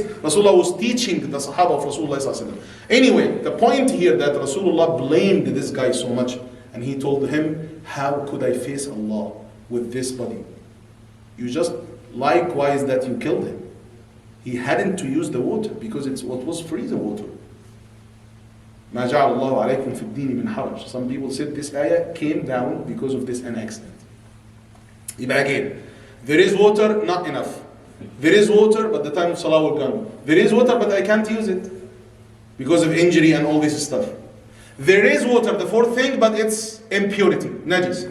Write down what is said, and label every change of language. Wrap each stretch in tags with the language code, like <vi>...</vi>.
<en>Rasulullah was teaching the Sahaba of Rasulullah. Anyway, the point here that Rasulullah blamed this guy so much, and he told him, how could I face Allah with this body? You just likewise that you killed him. He hadn't to use the water because it's what was freezing water.</en> <ar>ما جعل الله عليكم في الدين من حرج.</ar> <en>Some people said this ayah came down because of this an accident. Again, there is water, not enough. There is water, but the time of salah will come. There is water, but I can't use it because of injury and all this stuff. There is water, the fourth thing, but it's impurity, najis.</en>